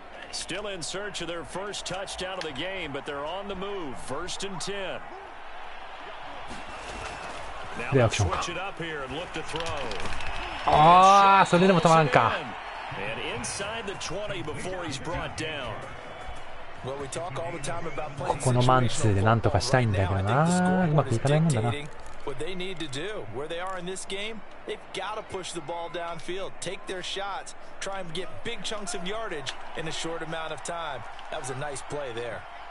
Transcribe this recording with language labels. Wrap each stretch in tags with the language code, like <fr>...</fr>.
<en>Still in search of their first touchdown of the game, but they're on the move. 1st and 10. Now they'll switch it up here and look to throw.</en> <ja>ああ、それでも止まらんか。</ja> <en>And inside the 20 before he's brought down.</en> <ja>ここのマンツーでなんとかしたいんだけどな。うまくいかないもんだな。</ja> <en>What they need to do, where they are in this game, they've got to push the ball downfield, take their shots, try and get big chunks of yardage in a short amount of time. That was a nice play there.</en>